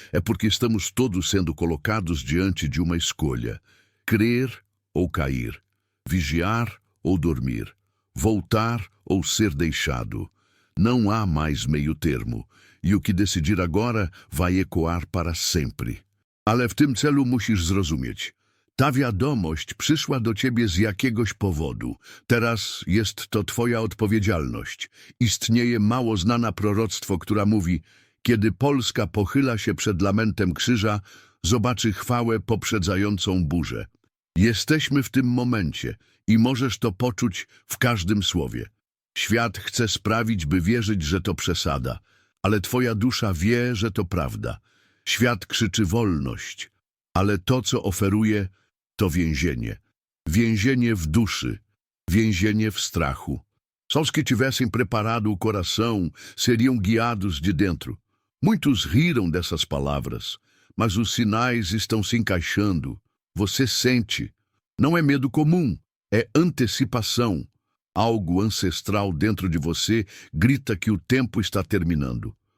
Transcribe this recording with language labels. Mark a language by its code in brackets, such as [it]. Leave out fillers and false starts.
[pt] É porque estamos todos sendo colocados diante de uma escolha: crer ou cair, vigiar ou dormir, voltar ou ser deixado. Não há mais meio termo, e o que decidir agora vai ecoar para sempre. [pl] Ale w tym celu musisz zrozumieć. Ta wiadomość przyszła do ciebie z jakiegoś powodu. Teraz jest to twoja odpowiedzialność. Istnieje mało znana proroctwo, która mówi: kiedy Polska pochyla się przed lamentem krzyża, zobaczy chwałę poprzedzającą burzę. Jesteśmy w tym momencie i możesz to poczuć w każdym słowie. Świat chce sprawić, by wierzyć, że to przesada, ale twoja dusza wie, że to prawda. Świat krzyczy wolność, ale to, co oferuje, to więzienie. Więzienie w duszy, więzienie w strachu. [pt] Só os que tivessem preparado o coração seriam guiados de dentro. Muitos riram dessas palavras, mas os sinais estão se encaixando. Você sente. Não é medo comum, é antecipação. Algo ancestral dentro de você grita que o tempo está terminando.